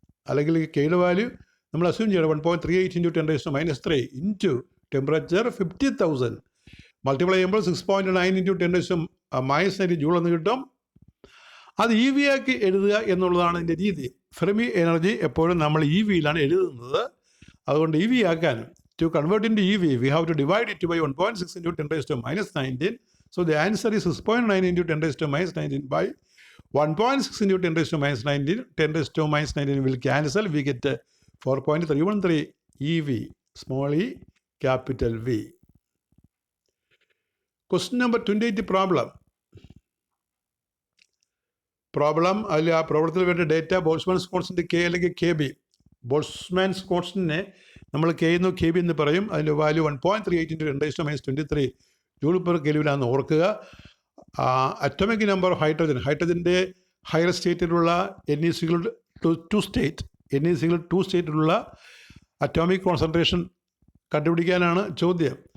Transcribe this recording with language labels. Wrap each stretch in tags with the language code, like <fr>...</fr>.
<ml>അല്ലെങ്കിൽ Kയുടെ വാല്യൂ നമ്മൾ അസ്യൂം ചെയ്യണം 1.38 × 10⁻³</ml> <en>into temperature</en> <ml>50,000 മൾട്ടിപ്ലൈ ചെയ്യുമ്പോൾ 6.9 × 10⁻³ ജൂൾ എന്ന് കിട്ടും. അത് EV ആക്കി എഴുതുക എന്നുള്ളതാണ് ഇതിൻ്റെ രീതി. ഫെർമി എനർജി എപ്പോഴും നമ്മൾ EVയിലാണ് എഴുതുന്നത്. അതുകൊണ്ട് EV ആക്കാൻ,</ml> <en>to convert into EV, we have to divide it by 1.6 × 10⁻19. So the answer is 6.9 × 10⁻19 by 1.6 × 10⁻19 will cancel. We get 4.313 EV, small e, capital V. Question number 28</en> <ml>problem. അതിൽ ആ പ്രോബ്ലത്തിൽ വേണ്ട ഡേറ്റ ബോൾട്സ്മാൻസ് കോൺസ്റ്റൻറ്റ് K അല്ലെങ്കിൽ KB. ബോൾട്സ്മാൻസ് കോൺസ്റ്റൻറ്റിനെ നമ്മൾ K എന്നോ KB എന്ന് പറയും. അതിൻ്റെ value 1.38 × 10⁻23 joule per കെൽവിനാണെന്ന് ഓർക്കുക. Atomic number ഹൈഡ്രജൻ്റെ higher സ്റ്റേറ്റിലുള്ള NE2 സ്റ്റേറ്റിലുള്ള atomic concentration കണ്ടുപിടിക്കാനാണ് ചോദ്യം.</ml>